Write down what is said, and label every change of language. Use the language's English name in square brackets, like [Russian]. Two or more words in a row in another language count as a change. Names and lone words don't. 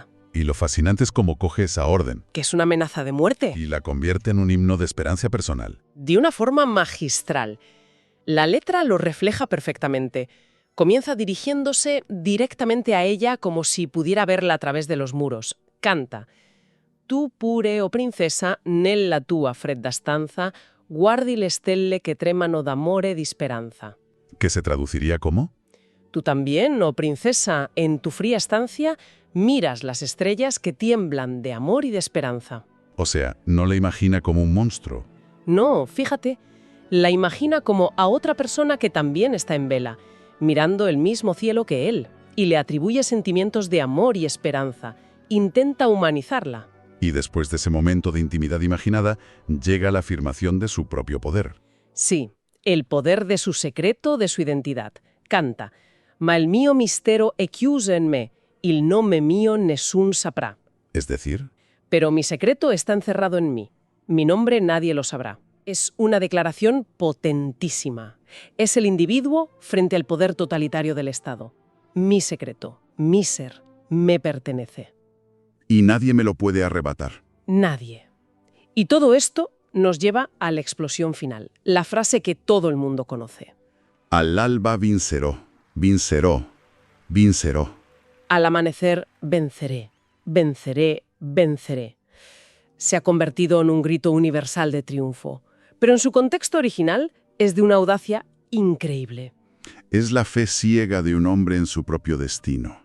[Spanish] Y lo fascinante es cómo coge esa orden. Que es una amenaza de muerte. Y la convierte en un himno de esperanza personal. De una forma magistral. La letra lo refleja perfectamente. Comienza dirigiéndose directamente a ella como si pudiera verla a través de los muros. [Italian] Canta: «Tu pure, oh princesa, nella tua fredda stanza, guardi le stelle che tremano d'amore e di speranza». [Spanish] ¿Que se traduciría como? Tú también, oh princesa, en tu fría estancia, miras las estrellas que tiemblan de amor y de esperanza. O sea, no la imagina como un monstruo. No, fíjate, la imagina como a otra persona que también está en vela, mirando el mismo cielo que él, y le atribuye sentimientos de amor y esperanza, intenta humanizarla. Y después de ese momento de intimidad imaginada, llega la afirmación de su propio poder. Sí, el poder de su secreto, de su identidad. [Italian] Canta, «Ma il mio mistero è chiuso en me, il nome mio nessun saprà». [Spanish] Es decir, Pero mi secreto está encerrado en mí. Mi nombre nadie lo sabrá. Es una declaración potentísima. Es el individuo frente al poder totalitario del Estado. Mi secreto, mi ser, me pertenece. y nadie me lo puede arrebatar. Nadie. Y todo esto nos lleva a la explosión final, la frase que todo el mundo conoce. [Italian] All'alba vincerò, vincerò, vincerò. [Spanish] Al amanecer venceré, venceré, venceré. Se ha convertido en un grito universal de triunfo, pero en su contexto original es de una audacia increíble. Es la fe ciega de un hombre en su propio destino.